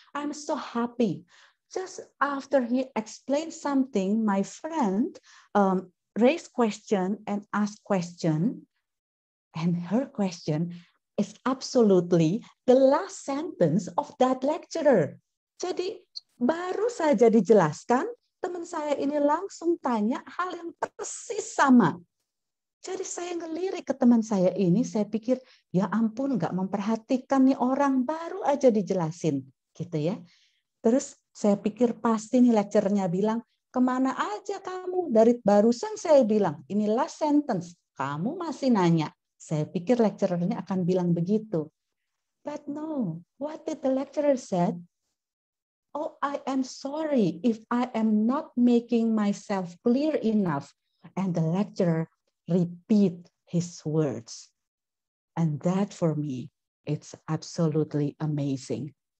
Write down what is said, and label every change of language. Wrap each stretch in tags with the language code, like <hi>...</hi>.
<en>I'm so happy. Just after he explained something, my friend raised question and asked question, and her question is absolutely the last sentence of that lecturer.</en> <id>Jadi baru saja dijelaskan, teman saya ini langsung tanya hal yang persis sama. Jadi saya ngelirik ke teman saya ini, saya pikir, ya ampun, nggak memperhatikan nih orang, baru aja dijelasin, gitu ya. Terus saya pikir pasti nih lecturernya bilang, "Kemana aja kamu? Dari barusan saya bilang, ini</id> <en>last sentence,</en> <id>kamu masih nanya." Saya pikir lecturernya akan bilang begitu.</id> <en>But no, what did the lecturer said? "Oh, I am sorry if I am not making myself clear enough." And the lecturer repeat his words. And that for me, it's absolutely amazing.</en>